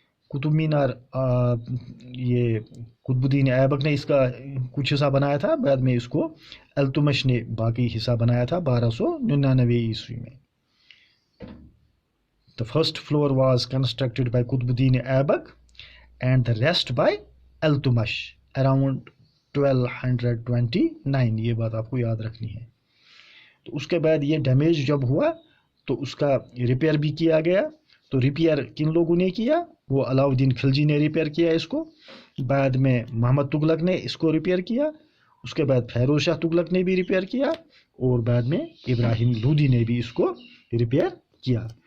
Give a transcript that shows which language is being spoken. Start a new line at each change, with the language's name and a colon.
Urdu: قطب مینار یہ قطب الدین ایبک نے اس کا کچھ حصہ بنایا تھا, بعد میں اس کو التمش نے باقی حصہ بنایا تھا 1299 عیسوی میں.
English: The first floor was constructed by Qutbuddin Aibak and the rest by Iltutmish around 1229.
Urdu: یہ بات آپ کو یاد رکھنی ہے. تو اس کے بعد یہ ڈیمیج جب ہوا تو اس کا ریپیئر بھی کیا گیا. تو ریپیئر کن لوگوں نے کیا؟ وہ علاؤ الدین خلجی نے ریپیئر کیا اس کو, بعد میں محمد تغلق نے اس کو ریپیئر کیا, اس کے بعد فیروز شاہ تغلق نے بھی ریپیئر کیا, اور بعد میں ابراہیم لودھی نے بھی اس کو ریپیئر کیا.